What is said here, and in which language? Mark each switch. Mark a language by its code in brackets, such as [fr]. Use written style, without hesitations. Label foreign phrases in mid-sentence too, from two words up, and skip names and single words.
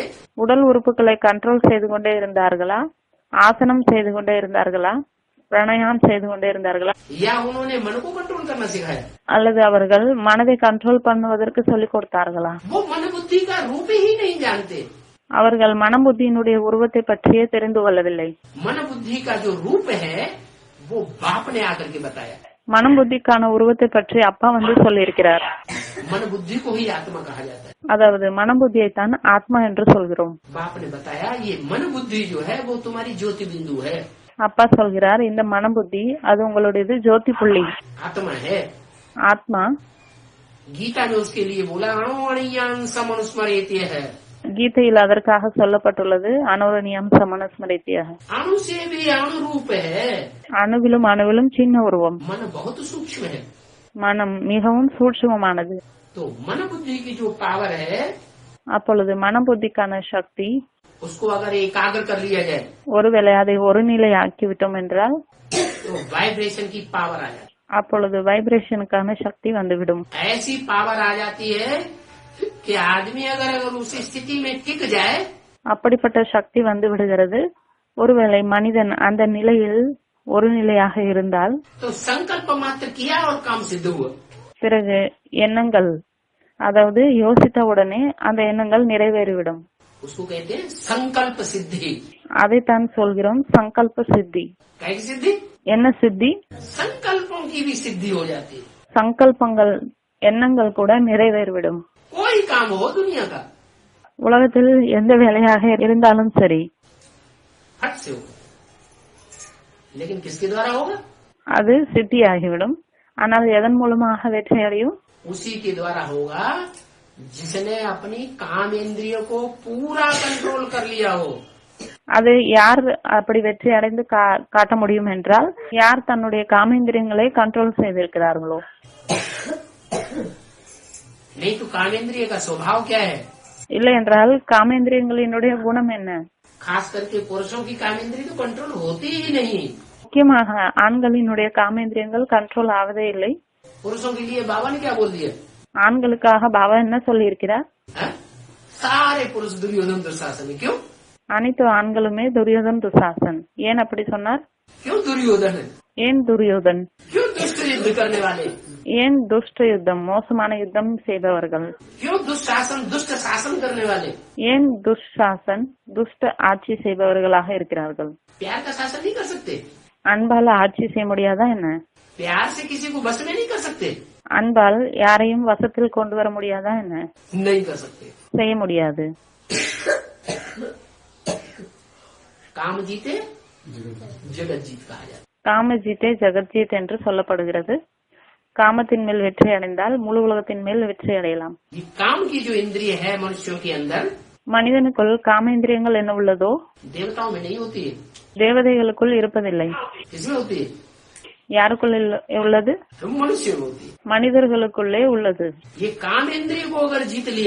[ta] உடல் உறுப்புகளை கண்ட்ரோல் செய்து கொண்டே இருந்தார்களா? ஆசனம் செய்து கொண்டே இருந்தார்களா? பிராணாயாமம் செய்து கொண்டே இருந்தார்களா? [hi] या उन्होंने मन को कंट्रोल करना सिखाया? [ta] அல்லது அவர்கள் மனதை கண்ட்ரோல் பண்ணுவதற்கு சொல்லிக் கொடுத்தார்களா? [hi] वो मन बुद्धि का रूप ही नहीं जानते। [ta] அவர்கள் மனம் புத்தியினுடைய உருவத்தை பற்றியே தெரிந்து கொள்ளவில்லை. [hi] मन बुद्धि का जो रूप है वो बाप ने आकर के बताया। [ta] மனம் புத்திக்கான உருவத்தை பற்றி அப்பா வந்து சொல்லியிருக்கிறார். [hi] मन बुद्धि को ही आत्मा कहा जाता है। [ta] அதாவது மனம் புத்தியை தான் ஆத்மா என்று சொல்கிறோம். [hi] बाप ने बताया ये मन बुद्धि जो है वो तुम्हारी ज्योति बिंदु है। [ta] அப்பா சொல்கிறார், இந்த மனம் புத்தி அது உங்களுடையது ஜோதி புள்ளி, [hi] आत्मा है। [ta] ஆத்மா. [hi] गीता में उसके लिए बोला अणुअणियान समनुस्मरेत्य है। [ta] கீதையில் அதற்காக சொல்லப்பட்டுள்ளது அனுரணியம் சமனஸ்மரித்தியாக. [hi] अणु से भी अणुरूप है। [ta] அணுவிலும் அணுவிலும் சின்ன உருவம். [hi] मन बहुत सूक्ष्म है। [ta] மனம் மிகவும் சூட்சுமமானது. [hi] तो मन बुद्धि की जो पावर है [ta] அப்பொழுது மனம் புத்திக்கான சக்தி, [hi] उसको अगर एकाग्र कर लिया जाए [ta] ஒருவேளை அதை ஒரு நிலை ஆக்கிவிட்டோம் என்றால் [hi] तो वाइब्रेशन की पावर आ जाती [ta] அப்பொழுது வைப்ரேஷனுக்கான சக்தி வந்துவிடும். [hi] है। ऐसी पावर आ जाती है कि आदमी अगर उस स्थिति में टिक जाए [ta] அப்படிப்பட்ட சக்தி வந்து விடுகிறது. ஒருவேளை மனிதன் அந்த நிலையில் ஒரு நிலையாக இருந்தால் [hi] तो संकल्प मात्र किया और काम सिद्ध हुआ। [ta] பிறகு எண்ணங்கள், அதாவது யோசித்த உடனே அந்த எண்ணங்கள் நிறைவேறிவிடும். [hi] उसको कहते हैं संकल्प सिद्धि। [ta] அதைத்தான் சொல்கிறோம் சங்கல்ப சித்தி. [hi] कैसी सिद्धि? [ta] என்ன சித்தி? [hi] संकल्पों की भी सिद्धि हो जाती है। [ta] சங்கல்பங்கள் எண்ணங்கள் கூட நிறைவேறிவிடும். [hi] कोई काम हो दुनिया का, [ta] உலகத்தில் எந்த வேலையாக இருந்தாலும் சரி, [hi] हट से हो, लेकिन किसके द्वारा होगा? [ta] அது சித்தியாகிவிடும். ஆனால் எதன் மூலமாக வெற்றி அடையும்? [hi] उसी के द्वारा होगा जिसने अपनी काम इंद्रियों को पूरा कंट्रोल कर लिया हो। [ta] அது யார் அப்படி வெற்றி அடைந்து காட்ட முடியும் என்றால், யார் தன்னுடைய காமேந்திரியங்களை கண்ட்ரோல் செய்திருக்கிறார்களோ. [hi] नहीं तो कामेंद्रिय का स्वभाव क्या है? [ta] இல்லை என்றால் காமேந்திரியங்களினுடைய குணம் என்ன? [hi] खास करके पुरुषों की कामेंद्रिय तो कंट्रोल होती ही नहीं। [ta] முக்கியமாக ஆண்களினுடைய காமேந்திரியங்கள் கண்ட்ரோல் ஆவதே இல்லை. [hi] पुरुषों के लिए बाबा ने क्या बोल दिया? [ta] ஆண்களுக்காக பாபா என்ன சொல்லி இருக்கிறார்? [hi] सारे पुरुष दुर्योधन दुशासन। क्यों? [ta] அனைத்து ஆண்களுமே துரியோதன் துசாசன். ஏன் அப்படி சொன்னார்? [hi] क्यों दुर्योधन? [ta] ஏன் துரியோதன்? [hi] क्यों दुष्ट युद्ध करने वाले? [ta] ஏன் துஷ்ட யுத்தம், மோசமான யுத்தம் செய்பவர்கள்? [hi] क्यों दुशासन, दुष्ट शासन करने वाले? [ta] ஏன் துஷாசன், துஷ்ட ஆட்சி செய்பவர்களாக இருக்கிறார்கள்? [hi] प्यार का शासन नहीं कर सकते? [ta] அன்பால ஆட்சி செய்ய முடியாதா என்ன? [hi] प्यार से किसी को बस में नहीं कर सकते? [ta] அன்பால் யாரையும் வசத்தில் கொண்டு வர முடியாதா என்ன? [hi] नहीं कर सकते। [ta] செய்ய முடியாது. [hi] काम जीते जगत जीत कहा जाता है। काम जीते जगतजीत [ta] என்று சொல்லப்படுகிறது. காமத்தின் மேல் வெற்றி அடைந்தால் முழு உலகத்தின் மேல் வெற்றி அடையலாம். [hi] ये काम की जो इंद्रिय है मनुष्यों के अंदर, [ta] மனிதனுக்குள் காமேந்திரியங்கள் என்ன உள்ளதோ [hi] देवताओं में नहीं होती है। [ta] தேவதைகளுக்குள் இருப்பதில்லை. [hi] किसमें होती है? [ta] யாருக்குள் உள்ளது? [hi] मनुष्य में होती है। [ta] மனிதர்களுக்குள்ளே உள்ளது. [hi] ये काम इंद्रिय को अगर जीत लिया